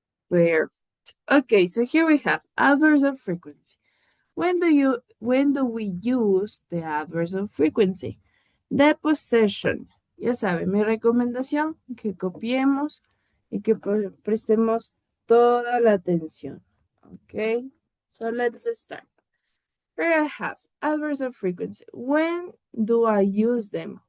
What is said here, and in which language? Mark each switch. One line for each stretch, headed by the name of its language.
English: Perfect. Okay, so here we have adverbs of frequency. When do we use the adverbs of frequency? The possession.
Spanish: Ya saben, mi recomendación, que copiemos y que prestemos toda la atención.
English: Okay, so let's start. Here I have adverbs of frequency. When do I use them?